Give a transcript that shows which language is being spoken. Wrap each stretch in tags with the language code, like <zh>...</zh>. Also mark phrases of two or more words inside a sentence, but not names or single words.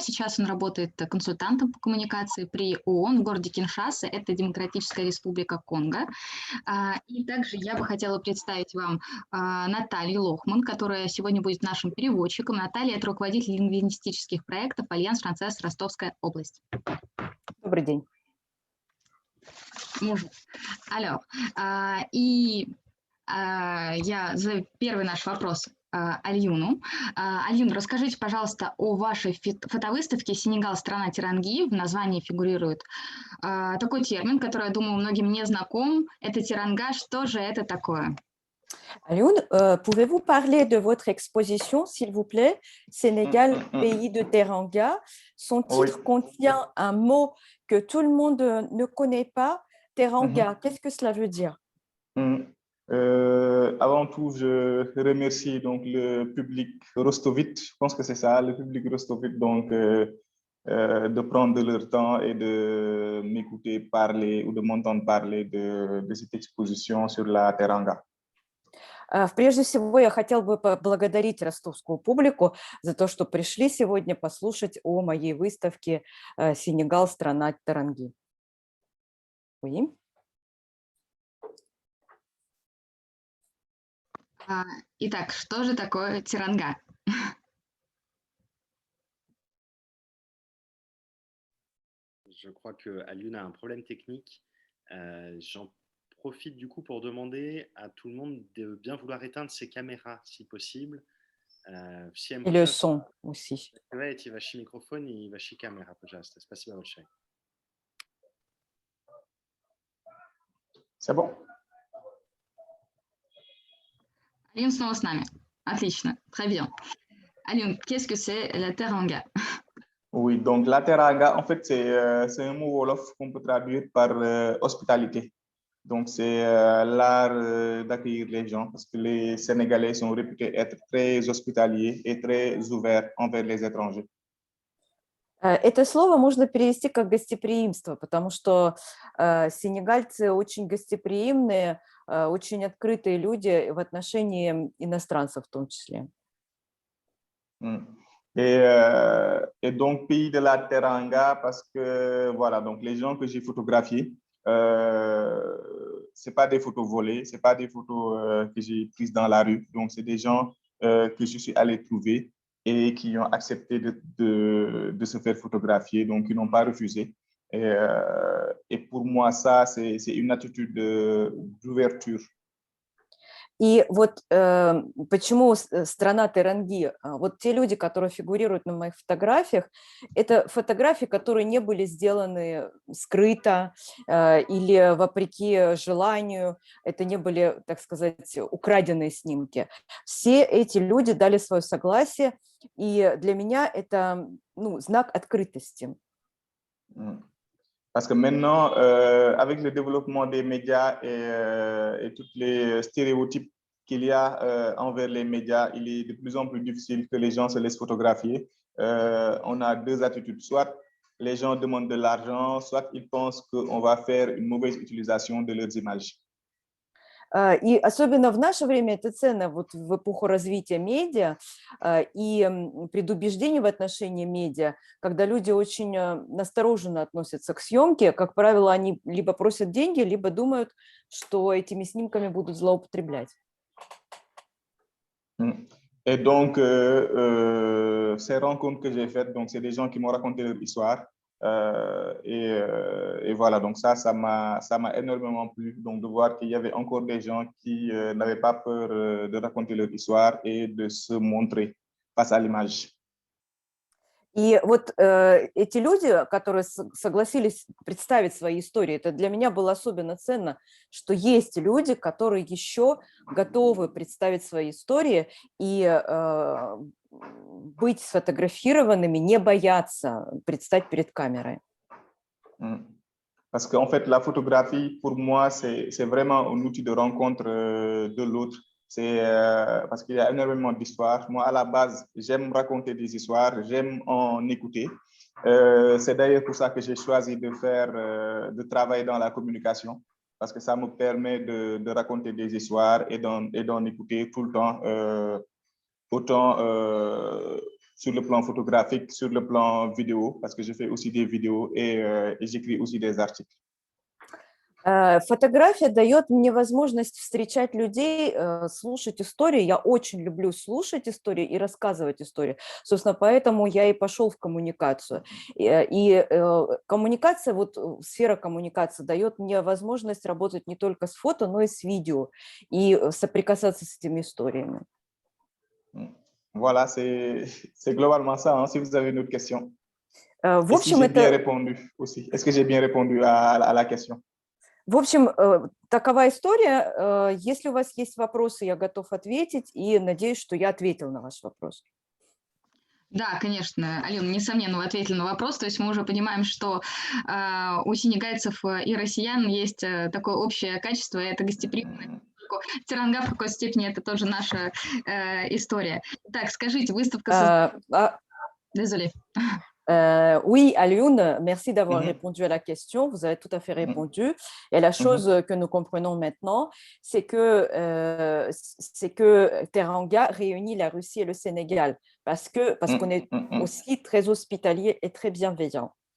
<ru>Сейчас он работает консультантом по коммуникации при ООН в городе Киншаса. Это Демократическая Республика Конго. И также я бы хотела представить вам Наталью Лохман, которая сегодня будет нашим переводчиком. Наталья – это руководитель лингвистических проектов Альянс Францез Ростовская область. Добрый день.</ru> <fr>Bonjour. Alors,</fr> <ru>я задаю первый наш вопрос Альюну. Альюн, расскажите, пожалуйста, о вашей фотовыставке «Сенегал. Страна Теранги». В названии фигурирует такой термин, который, я думаю, многим не знаком. Это теранга. Что же это такое?</ru> <fr>Alioune, pouvez-vous parler de votre exposition, s'il vous plaît? Sénégal, pays de Teranga. Son titre contient un mot que tout le monde ne connaît pas. Teranga, qu'est-ce que cela veut dire? Avant tout, je remercie donc le public rostovite. Je pense que c'est ça, le public rostovite, donc de prendre leur temps et de m'écouter parler ou de m'entendre parler de cette exposition sur la Teranga.</fr> <ru>Прежде всего, я хотел бы поблагодарить ростовскую публику за то, что пришли сегодня послушать о моей выставке «Сенегал. Страна Теранги». Oui. Итак, что же такое теранга?</ru> <fr>Je crois que Alioune a un problème technique. J'en profite du coup pour demander à tout le monde de bien vouloir éteindre ses caméras si possible. Et le son aussi.</fr> <ru>Давайте ваши микрофоны и ваши камеры, пожалуйста. Спасибо большое.</ru> <fr>C'est bon?</fr> <ru>Alioune снова с нами. Отлично,</ru> <fr>très bien. Alioune, qu'est-ce que c'est la teranga? Oui, donc la teranga, en fait, c'est un mot wolof qu'on peut traduire par hospitalité. Donc, c'est l'art d'accueillir les gens parce que les Sénégalais sont réputés être très hospitaliers et très ouverts envers les étrangers.</fr> <ru>Это слово можно перевести как гостеприимство, потому что сенегальцы очень гостеприимные, очень открытые люди в отношении иностранцев в том числе.</ru> <fr>Et donc, pays de la Teranga, parce que, voilà, donc les gens que j'ai photographiés, ce pas des photos volées, ce pas des photos que j'ai prises dans la rue. Donc, c'est des gens que je suis allé trouver et qui ont accepté de se faire photographier, donc ils n'ont pas refusé. Et pour moi, ça, c'est une attitude d'ouverture.</fr> <ru>И вот почему страна Теранги, вот те люди, которые фигурируют на моих фотографиях, это фотографии, которые не были сделаны скрыто или вопреки желанию, это не были, так сказать, украденные снимки. Все эти люди дали свое согласие, и для меня это знак открытости.</ru> <fr>Parce que maintenant, avec le développement des médias et tous les stéréotypes qu'il y a envers les médias, il est de plus en plus difficile que les gens se laissent photographier. On a deux attitudes. Soit les gens demandent de l'argent, soit ils pensent qu'on va faire une mauvaise utilisation de leurs images.</fr> <ru>И особенно в наше время это ценно, вот в эпоху развития медиа и предубеждений в отношении медиа, когда люди очень настороженно относятся к съемке, как правило, они либо просят деньги, либо думают, что этими снимками будут злоупотреблять.</ru> <fr>Et donc, ces rencontres que j'ai faites, donc c'est des gens qui m'ont raconté leur histoire. Et voilà, donc ça m'a énormément plu, donc de voir qu'il y avait encore des gens qui n'avaient pas peur de raconter leur histoire et de se montrer face à l'image. И вот эти люди, которые согласились представить свои истории, это для меня было особенно ценно, что есть люди, которые еще готовы представить свои истории и быть сфотографированными, не бояться предстать перед камерой. Parce qu'en fait, la photographie, pour moi, c'est vraiment un outil de rencontre de l'autre. C'est parce qu'il y a énormément d'histoires. Moi, à la base, j'aime raconter des histoires, j'aime en écouter. C'est d'ailleurs pour ça que j'ai choisi de travailler dans la communication, parce que ça me permet de raconter des histoires et d'en écouter tout le temps, autant sur le plan photographique, sur le plan vidéo, parce que je fais aussi des vidéos et j'écris aussi des articles.</fr> <ru>Фотография дает мне возможность встречать людей, слушать истории. Я очень люблю слушать истории и рассказывать истории. Собственно, поэтому я и пошел в коммуникацию. Коммуникация, вот сфера коммуникации дает мне возможность работать не только с фото, но и с видео и соприкасаться с этими историями.</ru> <fr>Voilà, c'est globalement ça. Hein, si vous avez une autre question.</fr> <ru>В общем,</ru> <fr>j'ai bien répondu aussi. Est-ce que j'ai bien répondu à la question?</fr> <ru>В общем, такова история. Если у вас есть вопросы, я готов ответить, и надеюсь, что я ответил на ваш вопрос. Да, конечно, Алена, несомненно, вы ответили на вопрос. То есть мы уже понимаем, что у сенегальцев и россиян есть такое общее качество, и это гостеприимность. Терангав в какой-то степени это тоже наша история. Так, скажите, выставка...</ru> <fr>Désolé. Oui, Alioune, merci d'avoir répondu à la question. Vous avez tout à fait répondu. Et la chose que nous comprenons maintenant, c'est que Teranga réunit la Russie et le Sénégal parce qu'on est aussi très hospitalier et très bienveillant.</fr>